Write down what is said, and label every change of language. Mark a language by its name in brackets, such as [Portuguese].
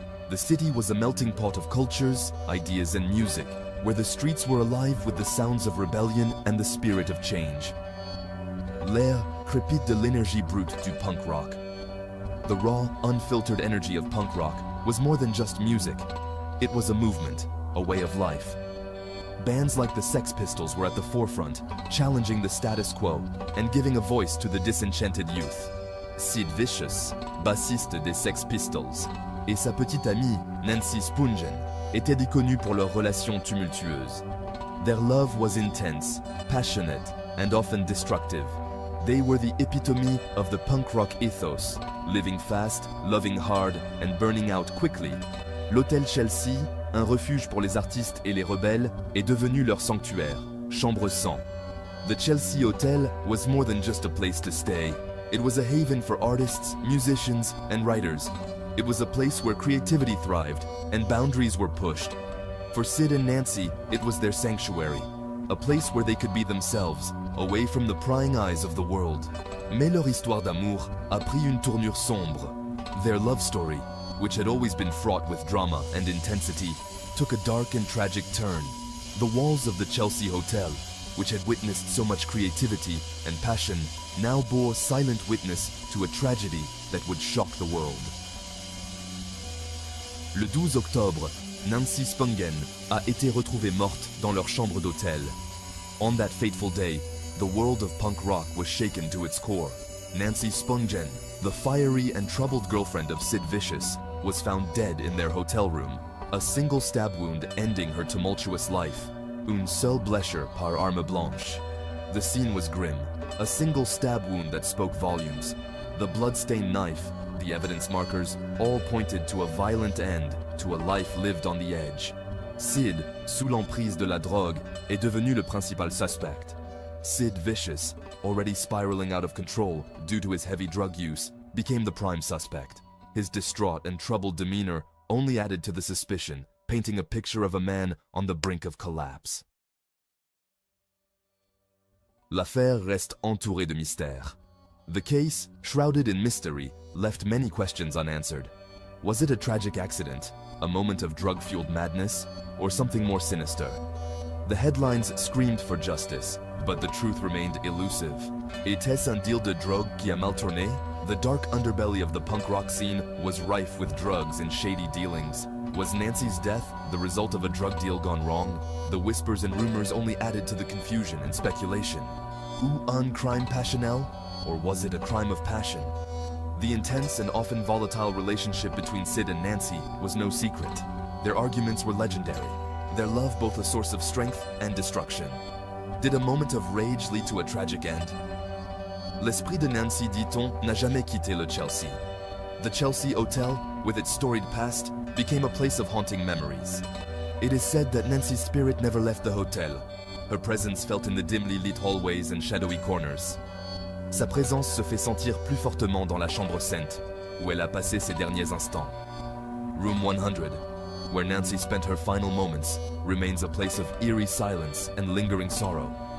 [English] The city was a melting pot of cultures, ideas, and music, where the streets were alive with the sounds of rebellion and the spirit of change. [French] L'air crépite de l'énergie brute du punk rock. [English] The raw, unfiltered energy of punk rock was more than just music. It was a movement, a way of life. Bands like the Sex Pistols were at the forefront, challenging the status quo and giving a voice to the disenchanted youth. [French] Sid Vicious, bassiste des Sex Pistols, et sa petite amie, Nancy Spungen, étaient connus pour leurs relations tumultueuses. [English] Their love was intense, passionate, and often destructive. They were the epitome of the punk rock ethos, living fast, loving hard, and burning out quickly. [French] L'hôtel Chelsea, un refuge pour les artistes et les rebelles, est devenu leur sanctuaire, chambre 100. [English] The Chelsea Hotel was more than just a place to stay. It was a haven for artists, musicians, and writers. It was a place where creativity thrived and boundaries were pushed. For Sid and Nancy, it was their sanctuary, a place where they could be themselves, away from the prying eyes of the world. [French] Mais leur histoire d'amour a pris une tournure sombre. [English] Their love story, which had always been fraught with drama and intensity, took a dark and tragic turn. The walls of the Chelsea Hotel, which had witnessed so much creativity and passion, now bore silent witness to a tragedy that would shock the world. [French] Le 12 octobre, Nancy Spungen a été retrouvée morte dans leur chambre d'hôtel. [English] On that fateful day, the world of punk rock was shaken to its core. Nancy Spungen, the fiery and troubled girlfriend of Sid Vicious, was found dead in their hotel room, a single stab wound ending her tumultuous life. [French] Une seule blessure par arme blanche. [English] The scene was grim. A single stab wound that spoke volumes. The blood-stained knife, the evidence markers, all pointed to a violent end, to a life lived on the edge. [French] Sid, sous l'emprise de la drogue, est devenu le principal suspect. [English] Sid Vicious, already spiraling out of control due to his heavy drug use, became the prime suspect. His distraught and troubled demeanor only added to the suspicion, painting a picture of a man on the brink of collapse. [French] L'affaire reste entourée de mystères. [English] The case, shrouded in mystery, left many questions unanswered. Was it a tragic accident, a moment of drug-fueled madness, or something more sinister? The headlines screamed for justice, but the truth remained elusive. [French] Était-ce un deal de drogue qui a mal tourné? [English] The dark underbelly of the punk rock scene was rife with drugs and shady dealings. Was Nancy's death the result of a drug deal gone wrong? The whispers and rumors only added to the confusion and speculation. [French] Ou un crime passionnel? [English] Or was it a crime of passion? The intense and often volatile relationship between Sid and Nancy was no secret. Their arguments were legendary, their love both a source of strength and destruction. Did a moment of rage lead to a tragic end? [French] L'esprit de Nancy, dit-on, n'a jamais quitté le Chelsea. [English] The Chelsea Hotel, with its storied past, became a place of haunting memories. It is said that Nancy's spirit never left the hotel, her presence felt in the dimly lit hallways and shadowy corners. [French] Sa présence se fait sentir plus fortement dans la chambre sainte, où elle a passé ses derniers instants. [English] Room 100, where Nancy spent her final moments, remains a place of eerie silence and lingering sorrow.